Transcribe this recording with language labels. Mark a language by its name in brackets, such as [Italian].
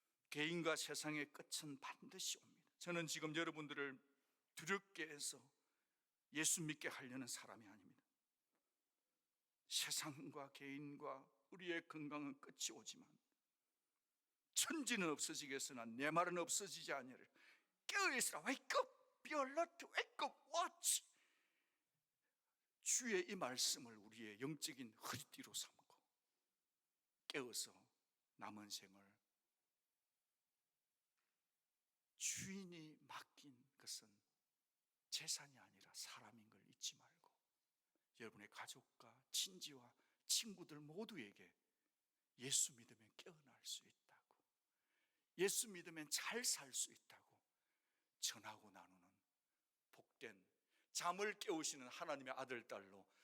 [Korean] 개인과 세상의 끝은 반드시 옵니다. 저는 지금 여러분들을 두렵게 해서 예수 믿게 하려는 사람이 아닙니다. 세상과 개인과 우리의 건강은 끝이 오지만 천지는 없어지겠으나 내 말은 없어지지 아니하리라. 깨어있으라. [English] Wake up, be alert, wake up, watch. [Korean] 주의 이 말씀을 우리의 영적인 허리띠로 삼고 깨어서 남은 생을 주인이 맡긴 것은 재산이 아니라 사람인 걸 잊지 말고 여러분의 가족과 친지와 친구들 모두에게 예수 믿으면 깨어날 수 있다고, 예수 믿으면 잘 살 수 있다고 전하고 나누는 복된 잠을 깨우시는 하나님의 아들, 딸로